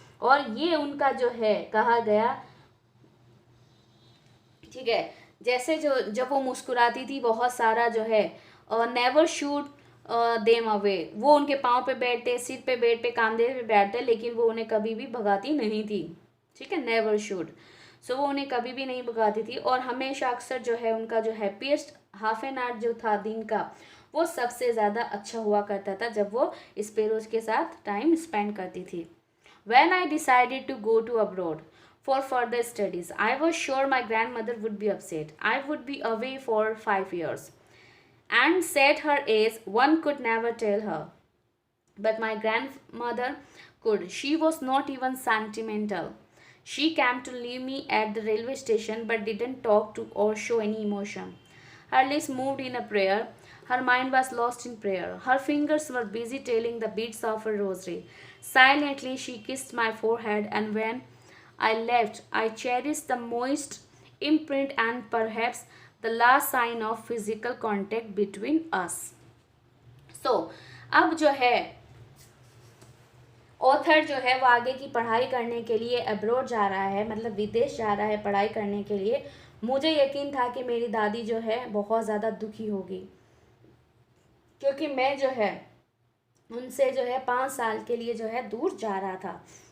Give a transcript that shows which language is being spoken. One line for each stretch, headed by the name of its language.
Hindi: और ये उनका जो है कहा गया, ठीक है, जैसे जो जब वो मुस्कुराती थी बहुत सारा जो है
English: never shoot them away,
Hindi: वो उनके पाँव पे बैठते, सिर पे बैठते, कंधे पे बैठते, लेकिन वो उन्हें कभी भी भगाती नहीं थी। ठीक है, नेवर शूड। सो वो उन्हें कभी भी नहीं भगाती थी, और हमेशा अक्सर जो है उनका जो हैप्पीएस्ट हाफ एन आवर जो था दिन का, वो सबसे ज़्यादा अच्छा हुआ करता था जब वो स्पेरोज के साथ टाइम स्पेंड करती थी।
English: When I decided to go to abroad for further studies, I was sure my grandmother would be upset. I would be away for 5 years. And set her age, one could never tell her. But my grandmother could. She was not even sentimental. She came to leave me at the railway station but didn't talk to or show any emotion. Her lips moved in a prayer. Her mind was lost in prayer. Her fingers were busy telling the beads of her rosary. Silently, she kissed my forehead, and when I left, I cherished the moist imprint and perhaps the last sign of physical contact between us.
Hindi: सो अब जो है author जो है वो आगे की पढ़ाई करने के लिए अब्रॉड जा रहा है, मतलब विदेश जा रहा है पढ़ाई करने के लिए। मुझे यकीन था कि मेरी दादी जो है बहुत ज़्यादा दुखी होगी, क्योंकि मैं जो है उनसे जो है 5 साल के लिए जो है दूर जा रहा था।